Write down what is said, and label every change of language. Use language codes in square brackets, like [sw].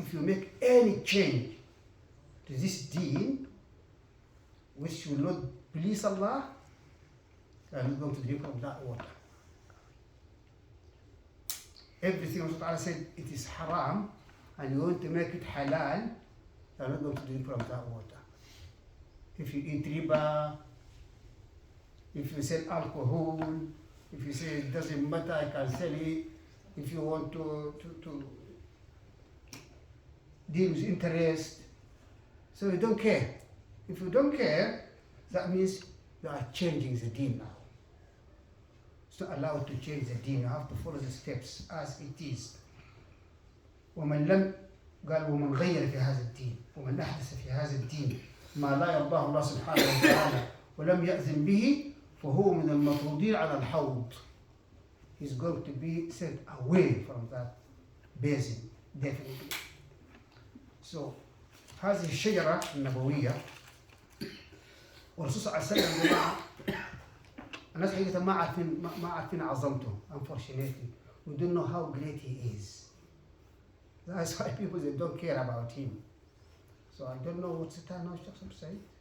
[en] If you make any change to this deen which will not please Allah, you are not going to drink from that water. Everything Allah said it is haram and you want to make it halal, you are not going to drink from that water. If you eat riba, if you sell alcohol, If you say it doesn't matter, I can sell it. If you want to deal with interest, so you don't care. If you don't care, that means you are changing the deen now. It's not allowed to change the deen. You have to follow the steps as it is. [ar] ومن لم قال ومن غير في هذا الدين ومن أحدث في هذا الدين ما لا يرضاه الله سبحانه وتعالى ولم يأذن به فهو من المطرودين على الحوض. [en] He's going to be sent away from that basin, definitely. [ar] So هذه الشجرة النبوية والرسول صلى الله عليه وسلم جماعة الناس حقيقة ما عارفين عظمته. [en] Unfortunately, we don't know how great he is. That's why people they don't care about him. So I don't know what's the time now, Sheikh Said?